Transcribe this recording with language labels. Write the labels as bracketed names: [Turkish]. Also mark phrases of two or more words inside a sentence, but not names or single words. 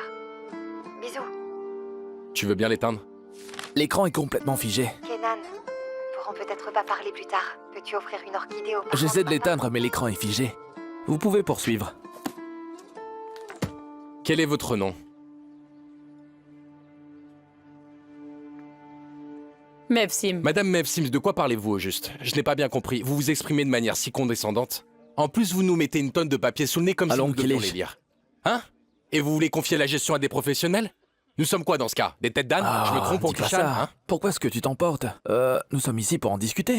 [French] Bisous. Tu veux bien l'éteindre? L'écran est complètement figé. Kenan, nous ne pourrons peut-être pas parler plus tard. Peux-tu offrir une orchidée aux parents J'essaie de ma part? l'éteindre, mais l'écran est figé. Vous pouvez poursuivre. Quel est votre nom? Mevsim. Madame Mevsim, de quoi parlez-vous au juste? Je n'ai pas bien compris. Vous vous exprimez de manière si condescendante. En plus, vous nous mettez une tonne de papier sous le nez comme si Allons, nous devions Kelechi. les lire. Hein? Et vous voulez confier la gestion à des professionnels? Nous sommes quoi dans ce cas? Des têtes d'âne? Je me trompe, dis oncle pas Ishan, ça. hein? Pourquoi est-ce que tu t'emportes? Nous sommes ici pour en discuter.